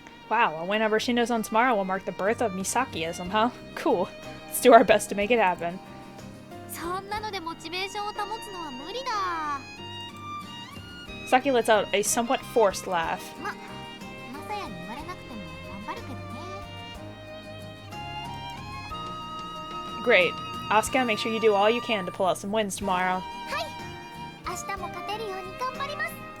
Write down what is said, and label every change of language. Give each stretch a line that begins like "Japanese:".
English: Wow, a win over Shindo's-on tomorrow will mark the birth of Misaki-ism, huh? Cool. Let's do our best to make it happen.
Japanese: そんなのでモチベーションを保つのは無理だ。
English: Saki lets out a somewhat forced laugh.
Japanese: まさやに言われなくても頑張るけどね。
English: Great. Asuka, make sure you do all you can to pull out some wins tomorrow.
Japanese: 明日も勝てるように頑張ります。